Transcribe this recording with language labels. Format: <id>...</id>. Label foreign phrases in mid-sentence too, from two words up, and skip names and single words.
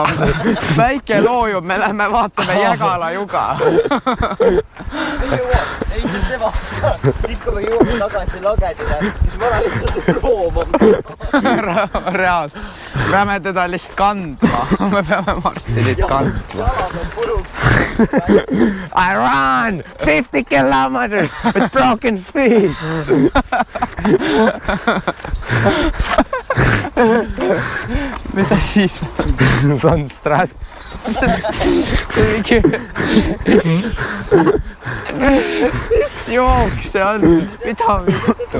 <et>Päike loojub, me lähme vaatame Jägala juga. Ei, see vaata. Siis kui me jõuame tagasi lagedile, siis ma olen lihtsalt rooma. Reaalselt. Peame teda lihtsalt kandma. Me peame Martinit kandma. Jalad on puruks.</et> <en>I run 50 kilometers with broken feet.</en> <et>Mis asi see? See on strat. Mis jooks see on? Mida vittu?</et>